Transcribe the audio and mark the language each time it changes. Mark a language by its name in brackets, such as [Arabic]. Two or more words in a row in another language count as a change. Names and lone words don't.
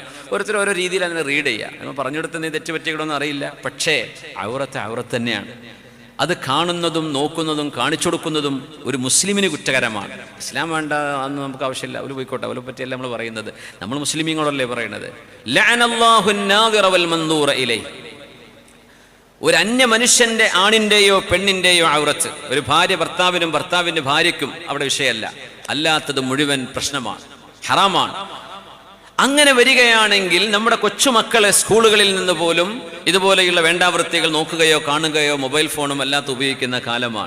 [Malayalam] ഓരോരുത്തരും ഓരോ രീതിയിൽ അങ്ങനെ റീഡ് ചെയ്യുക. നമ്മൾ പറഞ്ഞു കൊടുത്ത നീ തെറ്റ് പറ്റിക്കണമെന്ന് അറിയില്ല. പക്ഷേ ഔറത്ത് തന്നെയാണ്. അത് കാണുന്നതും നോക്കുന്നതും കാണിച്ചു കൊടുക്കുന്നതും ഒരു മുസ്ലിമിന് കുറ്റകരമാണ്. ഇസ്ലാം വേണ്ട അന്ന് നമുക്ക് ആവശ്യമില്ല. അവര് പോയിക്കോട്ടെ, അവരെ പറ്റിയല്ല നമ്മൾ പറയുന്നത്. നമ്മൾ മുസ്ലിമീങ്ങളല്ലേ പറയുന്നത്. [Arabic] ലഅനല്ലാഹു الناظر والمنظور إليه. [Malayalam] ഒരു അന്യ മനുഷ്യന്റെ ആണിൻ്റെയോ പെണ്ണിൻ്റെയോ ഔറത്ത്, ഒരു ഭാര്യ ഭർത്താവിനും ഭർത്താവിൻ്റെ ഭാര്യയ്ക്കും അവിടെ വിഷയമല്ല. അല്ലാത്തത് മുഴുവൻ പ്രശ്നമാണ്, ഹറാമാണ്. അങ്ങനെ വരികയാണെങ്കിൽ നമ്മുടെ കൊച്ചുമക്കളെ സ്കൂളുകളിൽ നിന്ന് പോലും ഇതുപോലെയുള്ള വേണ്ടാവൃത്തികൾ നോക്കുകയോ കാണുകയോ [English] mobile phone [Malayalam] അല്ലാത്ത ഉപയോഗിക്കുന്ന കാലമാണ്.